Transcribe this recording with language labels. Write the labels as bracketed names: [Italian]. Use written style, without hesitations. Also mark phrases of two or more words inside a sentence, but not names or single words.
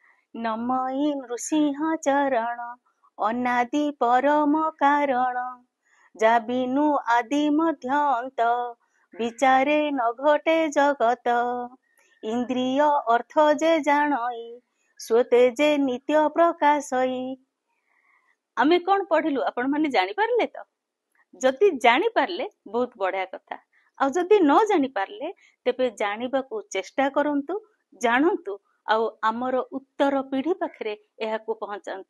[Odia] ନମଇ ନୃସିଂହ ଚରଣ ଅନାଦି ପରମ କାରଣ ଜା ବିନୁ ଆଦି ମଧ୍ୟ ଅନ୍ତ ବିଚାରେ ନ ଘଟେ ଜଗତ ଇନ୍ଦ୍ରିୟ ଅର୍ଥ ଜେ ଜାଣଇ ସ୍ୱତେ ଜେ ନିତ୍ୟ ପ୍ରକାଶଇ। ଆମେ କଉଣ ପଢ଼ିଲୁ ଆପଣ ମାନେ ଜାଣି ପାରିଲେ ତ ଜଦି ଜାଣି ପାରିଲେ ବହୁତ ବଢ଼ିଆ କଥା ଆ ଜଦି ନ ଜାଣି ପାରିଲେ ତେବେ ଜାଣିବାକୁ ଚେଷ୍ଟା କରନ୍ତୁ ଜାଣନ୍ତୁ ଆଉ ଆମର ଉତ୍ତର ପିଢ଼ି ପାଖରେ ଏହାକୁ ପହଞ୍ଚାନ୍ତୁ।